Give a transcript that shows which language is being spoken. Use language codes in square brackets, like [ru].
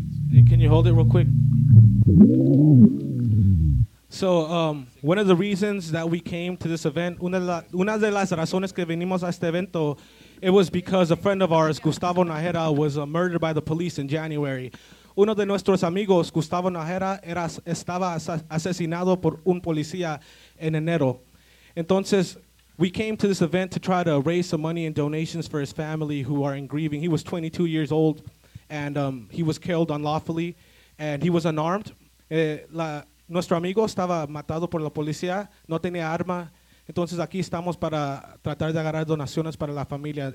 [en] Hey, can you hold it real quick? So, one of the reasons that we came to this event, [es] una de las razones que venimos a este evento, [en] it was because a friend of ours, Gustavo Najera, was murdered by the police in January. [es] Uno de nuestros amigos, Gustavo Najera, estaba asesinado por un policía en enero. Entonces, [en] we came to this event to try to raise some money and donations for his family who are in grieving. He was 22 years old, and he was killed unlawfully, and he was unarmed. [es] Nuestro amigo estaba matado por la policía, no tenía arma. Entonces, aquí estamos para tratar de agarrar donaciones para la familia.